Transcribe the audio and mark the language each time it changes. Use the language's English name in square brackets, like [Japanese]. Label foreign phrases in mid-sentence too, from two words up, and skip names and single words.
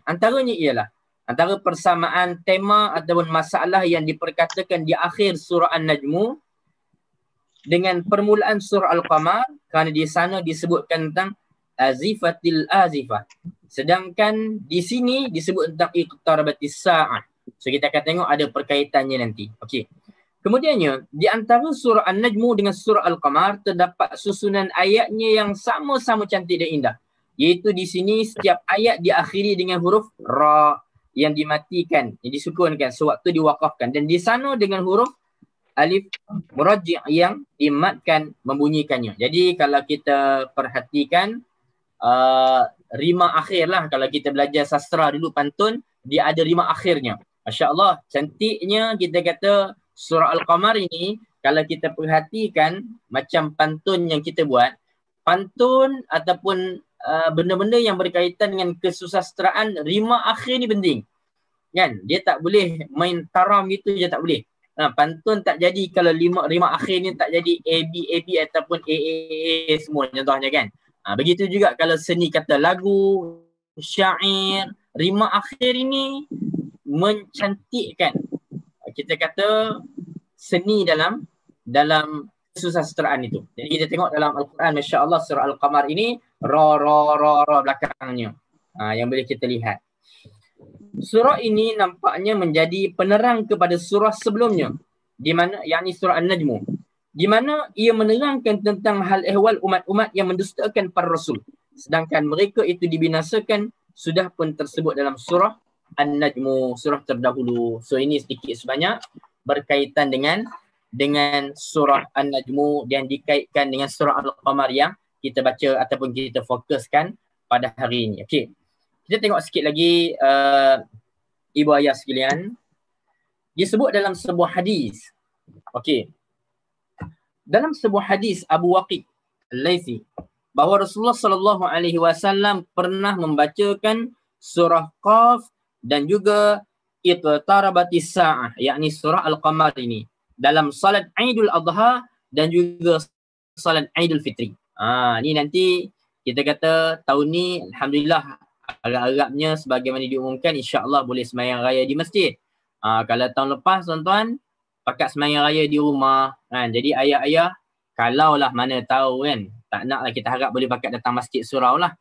[Malay] Antaranya ialah antara persamaan tema ataupun masalah yang diperkatakan di akhir surah An-Najm dengan permulaan surah Al-Qamar, kerana di sana disebutkan tentang [Arabic] أزفت الآزفة. [Malay] Sedangkan di sini disebut tentang [Arabic] اقتربت الساعة. [Malay] So kita akan tengok ada perkaitannya nanti. Okey. Kemudiannya, di antara surah An-Najmu dengan surah Al-Qamar terdapat susunan ayatnya yang sama-sama cantik dan indah. Iaitu di sini setiap ayat diakhiri dengan huruf ra yang dimatikan, yang disukunkan sewaktu diwakafkan. Dan di sana dengan huruf alif murajji' yang dimatkan membunyikannya. Jadi kalau kita perhatikan rima akhir lah, kalau kita belajar sastra dulu pantun, dia ada rima akhirnya. [Arabic] ما شاء الله, [Malay] cantiknya kita kata surah Al-Qamar ini, kalau kita perhatikan macam pantun yang kita buat, pantun ataupun benda-benda yang berkaitan dengan kesusastraan, rima akhir ni penting. Kan? Dia tak boleh main taram gitu je, tak boleh. Pantun tak jadi kalau rima akhir ni tak jadi AB ataupun AAA semua contohnya kan. Begitu juga kalau seni kata lagu, syair, rima akhir ini mencantikkan, kita kata, seni dalam kesusastraan itu. Jadi kita tengok dalam Al-Quran, [Arabic] ما شاء الله, [Malay] surah Al-Qamar ini ra belakangnya yang boleh kita lihat. Surah ini nampaknya menjadi penerang kepada surah sebelumnya, di mana yakni surah An-Najmu, di mana ia menerangkan tentang hal ehwal umat-umat yang mendustakan para rasul, sedangkan mereka itu dibinasakan sudah pun tersebut dalam surah An-Najmu, surah terdahulu. So ini sedikit sebanyak berkaitan dengan surah An-Najmu dan dikaitkan dengan surah Al-Qamar yang kita baca ataupun kita fokuskan pada hari ini. Okey. Kita tengok sikit lagi ibu ayah sekalian. Disebut dalam sebuah hadis. Okey. Dalam sebuah hadis Abu Waqid Al-Laythi bahawa Rasulullah [Arabic] صلى الله عليه وسلم [Malay] pernah membacakan surah Qaf dan juga [Arabic] اقتربت الساعة, [Malay] yakni surah Al-Qamar ini dalam salat Aidul Adha dan juga salat Aidul Fitri. Ni nanti kita kata tahun ni alhamdulillah agak-agaknya sebagaimana diumumkan [Arabic] إن شاء الله [Malay] boleh sembahyang raya di masjid. Kalau tahun lepas tuan-tuan pakat sembahyang raya di rumah kan. Jadi ayah-ayah kalaulah mana tahu kan, tak naklah kita harap boleh pakat datang masjid surau lah.